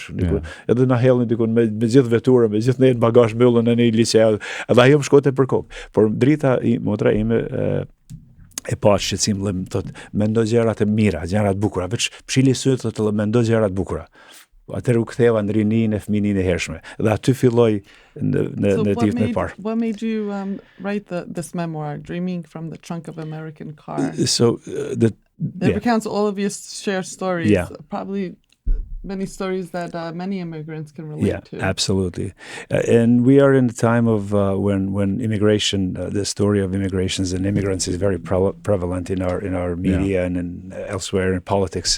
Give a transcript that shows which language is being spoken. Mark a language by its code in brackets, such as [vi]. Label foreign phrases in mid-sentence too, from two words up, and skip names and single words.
[sq] Edhe na hellnin dikun me gjithë veturën, me gjithë ne në bagazh mbyllën në një lice, edhe ajo më shkote për kokë. Por drita motra ime e pa shqetësim, dhe thotë, mendo gjërat e mira, gjërat bukura, veç pshili syt thotë, mendo gjërat bukura. Atëherë u ktheva në rininë e fëmijërinë e hershme. Dhe aty filloi në ditën e parë. [en] What made you write this memoir, Dreaming from the Trunk of American Car? So It recounts all of your shared stories, probably many stories that many immigrants can relate to. Absolutely. And we are in a time of when immigration, the story of immigrations and immigrants is very prevalent in our media and elsewhere in politics.